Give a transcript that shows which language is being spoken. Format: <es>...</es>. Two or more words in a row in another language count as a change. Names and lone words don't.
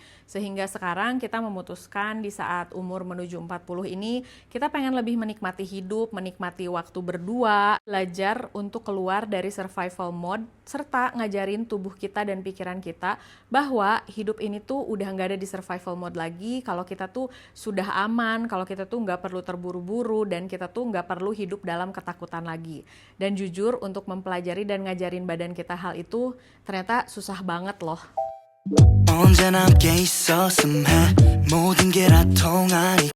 <id>Sehingga sekarang kita memutuskan di saat umur menuju 40 ini, kita pengen lebih menikmati hidup, menikmati waktu berdua, belajar untuk keluar dari</id> <en>survival mode,</en> <id>serta ngajarin tubuh kita dan pikiran kita bahwa hidup ini tuh udah nggak ada di</id> <en>survival mode</en> <id>lagi, kalau kita tuh sudah aman, kalau kita tuh nggak perlu terburu-buru, dan kita tuh nggak perlu hidup dalam ketakutan lagi. Dan jujur, untuk mempelajari dan ngajarin badan kita hal itu ternyata susah banget loh.</id> <ko>언제나 함께 있었음 해 모든 게 다 통하니</ko>